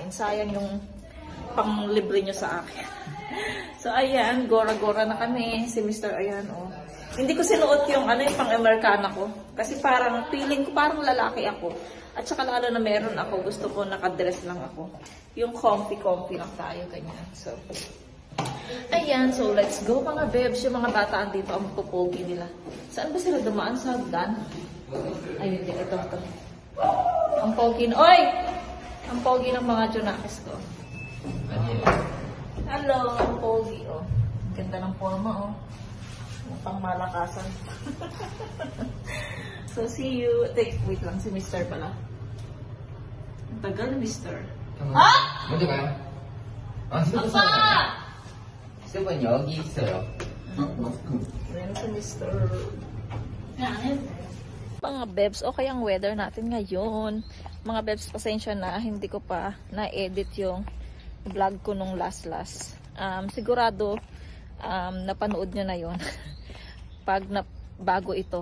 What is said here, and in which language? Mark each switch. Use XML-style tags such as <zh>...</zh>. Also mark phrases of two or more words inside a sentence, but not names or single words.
<tl>Sayang yung panglibre nyo sa akin. So ayan, gora-gora na kami. Si mister, ayan oh. Hindi ko sinuot yung yung pang-Amerikana ko. Kasi parang feeling ko parang lalaki ako. At saka lalo na meron ako, gusto ko nakadress lang ako. Yung comfy-comfy lang tayo, ganyan. So, ayan, so</tl> <en>let's go</en> <tl>mga bebs. Yung mga bataan dito, ang pupogi nila. Saan ba sila dumaan? Sa hagdan? Ayun din, ito. Ang pogi na, oy! Ang pogi ng mga junakis ko. Hello, ang pogi, oh. Ang ganda ng forma, oh. Pang malakasan. So, see you. Wait lang, si Mr. pala. Ang tagal, Mr. Ha?</tl> <ko>먼저 가요. 아빠! 스푼 여기 있어요.</ko> <tl>Ayan si Mr. Mga bebs, okay ang weather natin ngayon. Mga bebs, pasensya na. Hindi ko pa na-edit yung vlog ko nung last. Sigurado, napanood nyo na yon pag bago ito.</tl>